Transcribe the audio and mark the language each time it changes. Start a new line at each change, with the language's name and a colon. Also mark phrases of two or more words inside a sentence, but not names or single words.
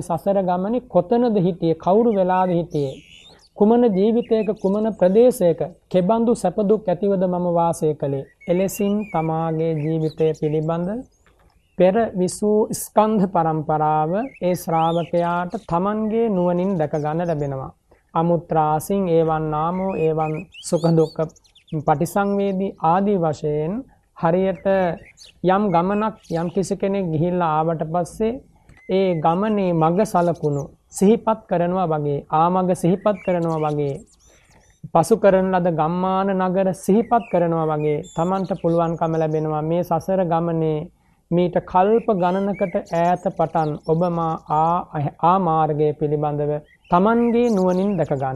Sinhala: සසර ගමනේ කොතනද හිටියේ කවුරු වෙලාද හිටියේ කුමන ජීවිතයක කුමන ප්‍රදේශයක කෙබඳු සැප දුක් ඇතිවද මම වාසය කළේ එලෙසින් තමාගේ ජීවිතය පිළිබඳ පෙර විසූ ස්කන්ධ පරම්පරාව ඒ ශ්‍රාවකයාට තමන්ගේ නුවණින් දැක ගන්න ලැබෙනවා
Pali: අමුත්‍රාසින් ඒවන් නාමෝ ඒවන් සුඛ දුක්ඛ පටිසංවේදී
Sinhala: ආදී වශයෙන් හරියට යම් ගමනක් යම් කිසි කෙනෙක් ගිහිල්ලා ආවට පස්සේ ඒ ගමනේ මඟ සලකුණු සිහිපත් කරනවා වගේ ආමඟ සිහිපත් කරනවා වගේ පසු කරන ලද ගම්මාන නගර සිහිපත් කරනවා වගේ Tamanට පුළුවන්කම ලැබෙනවා මේ සසර ගමනේ මීට කල්ප ගණනකට ඈත පටන් ඔබ ආ මාර්ගය පිළිබඳව Tamanගේ නුවණින් දැක ගන්න.